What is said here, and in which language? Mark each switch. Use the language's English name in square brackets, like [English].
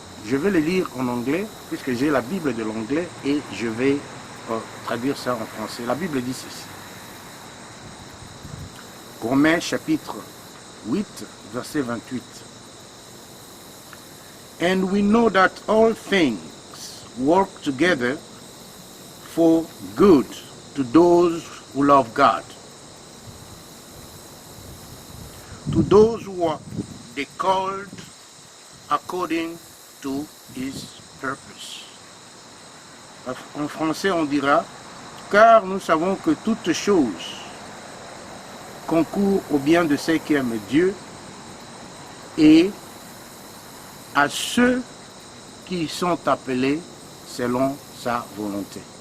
[French] Je vais le lire en anglais, puisque j'ai la Bible de l'anglais, et je vais traduire ça en français. La Bible dit ceci. Romains chapitre 8, verset 28. [English] And we know that all things work together for good to those who love God, to those who are the called according to his purpose. [French] En français, on dira, car nous savons que toute chose concourt au bien de ceux qui aiment Dieu et à ceux qui sont appelés selon sa volonté.